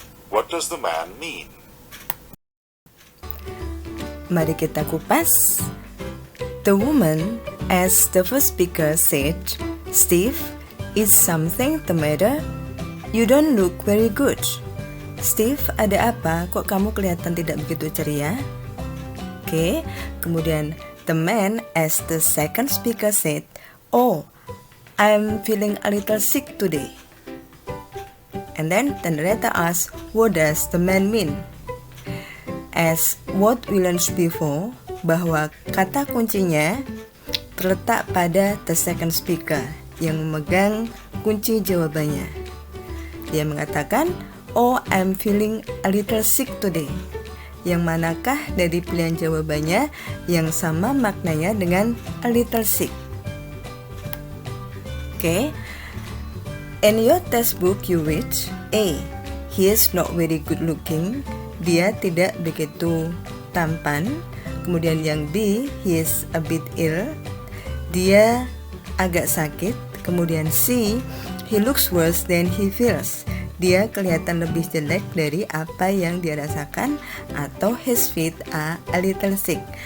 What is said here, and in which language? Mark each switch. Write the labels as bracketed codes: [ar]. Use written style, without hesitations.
[en] What does the man mean? [id] Mari kita kupas. [en] The woman, as the first speaker said, Steve, is something the matter? You don't look very good. Steve, [id] ada apa? Kok kamu kelihatan tidak begitu ceria? Oke, kemudian [en] the man as the second speaker said, oh, I'm feeling a little sick today. And then the narrator asked, what does the man mean? As what we learned before, [id] bahwa kata kuncinya terletak pada [en] the second speaker [id] yang memegang kunci jawabannya. Dia mengatakan, [en] oh, I'm feeling a little sick today. [id] Yang manakah dari pilihan jawabannya yang sama maknanya dengan [en] a little sick? Okay. In your textbook you read A. He is not very good looking. [id] Dia tidak begitu tampan. Kemudian yang B, [en] he is a bit ill. [id] Dia agak sakit. Kemudian [en] C, he looks worse than he feels. [id] Dia kelihatan lebih jelek dari apa yang dia rasakan. Atau [en] his feet are a little sick.